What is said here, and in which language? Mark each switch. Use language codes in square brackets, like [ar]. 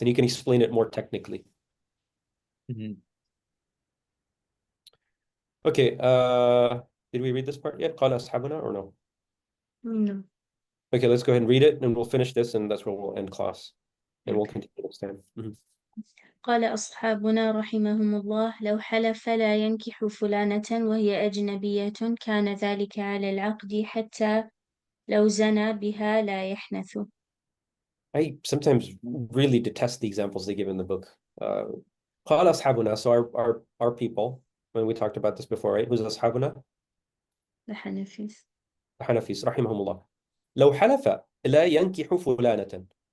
[en] And you can explain it more technically. Mm-hmm. Okay, did we read this part yet? [ar] قال أصحابنا [en] or no? No. Okay, let's go ahead and read it, and we'll finish this, and that's where we'll end class. And we'll continue next time. [ar] قال أصحابنا رحمهم الله لو حلف لا ينكح فلانة وهي أجنبية كان ذلك على العقد حتى لو زنى بها لا يحنث. [en] I sometimes really detest the examples they give in the book. [ar] قال أصحابنا, [en] so our people, when we talked about this before, right? Who's أصحابنا? The Hanafis. [ar] الحنفيس رحمهم الله. لو حلف لا ينكح فلانة.